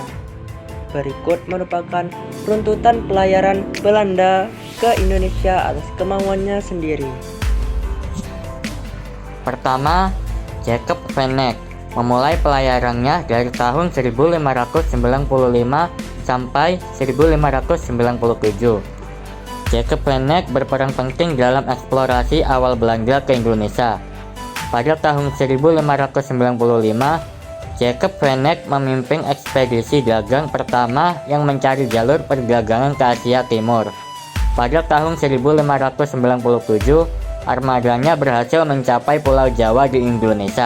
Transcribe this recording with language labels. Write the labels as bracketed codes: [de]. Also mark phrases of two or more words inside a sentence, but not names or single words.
[id] Berikut merupakan runtutan pelayaran Belanda ke Indonesia atas kemauannya sendiri. Pertama, Jacob van Eyck memulai pelayarannya dari tahun 1595 sampai 1597. Jacob van Eyck berperan penting dalam eksplorasi awal Belanda ke Indonesia. Pada tahun 1595, Jacob van Eyck memimpin ekspedisi dagang pertama yang mencari jalur perdagangan ke Asia Timur. Pada tahun 1597, armadanya berhasil mencapai Pulau Jawa di Indonesia.